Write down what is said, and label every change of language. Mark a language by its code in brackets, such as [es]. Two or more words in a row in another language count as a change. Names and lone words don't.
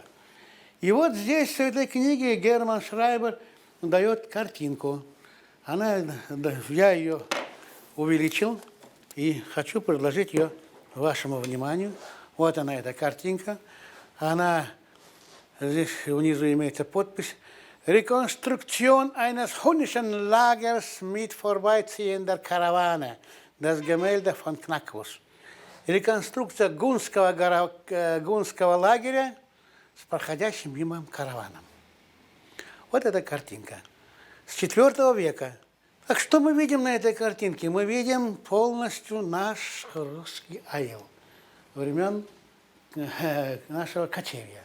[ru] И вот здесь, в этой книге, Герман Шрайбер дает картинку. Я ее увеличил и хочу предложить ее вашему вниманию. Вот она, эта картинка. Здесь внизу имеется подпись [de] «Rekonstruktion eines hunnischen Lagers mit vorbeiziehender Karawane. Das Gemälde von Knackfus». [ru] Реконструкция гунского лагеря с проходящим мимо караваном. Вот эта картинка. С IV века. Так что мы видим на этой картинке? Мы видим полностью наш русский аил времен нашего кочевья.